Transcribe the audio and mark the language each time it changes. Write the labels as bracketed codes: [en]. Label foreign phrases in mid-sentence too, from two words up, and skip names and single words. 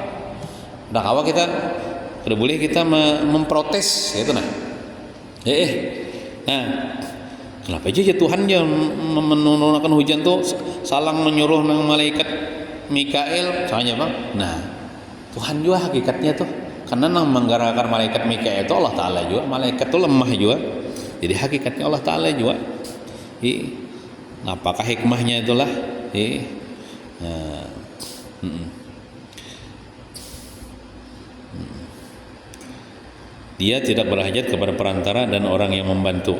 [bjn] Nah, kawa kita kada boleh kita memprotes itu nah. Nah, kenapa aja Tuhan yang menurunkan hujan tuh salang menyuruh nang malaikat Mikael soalnya bang. [id] Nah, Tuhan juga hakikatnya tuh karena nang menggerakkan malaikat Mikael itu Allah Ta'ala juga. Malaikat tuh lemah juga, jadi hakikatnya Allah Ta'ala juga. Apakah hikmahnya itulah? Dia tidak berhajat kepada perantara dan orang yang membantu.